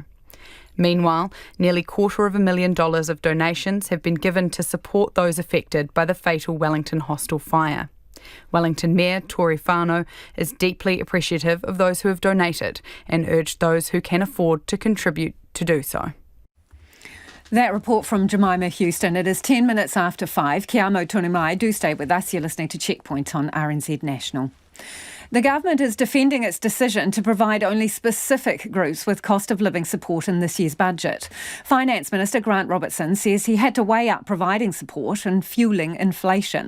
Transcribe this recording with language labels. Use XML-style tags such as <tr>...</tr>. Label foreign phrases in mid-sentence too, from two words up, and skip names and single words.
<en>Meanwhile, nearly $250,000 of donations have been given to support those affected by the fatal Wellington Hostel fire. Wellington Mayor Tory Whānau is deeply appreciative of those who have donated and urged those who can afford to contribute to do so. That report from Jemima Houston. It is 10 minutes after 5.</en> <mi>Kia amo tonu mai.</mi> <en>Do stay with us. You're listening to Checkpoint on RNZ National. The government is defending its decision to provide only specific groups with cost of living support in this year's budget. Finance Minister Grant Robertson says he had to weigh up providing support and fuelling inflation.</en>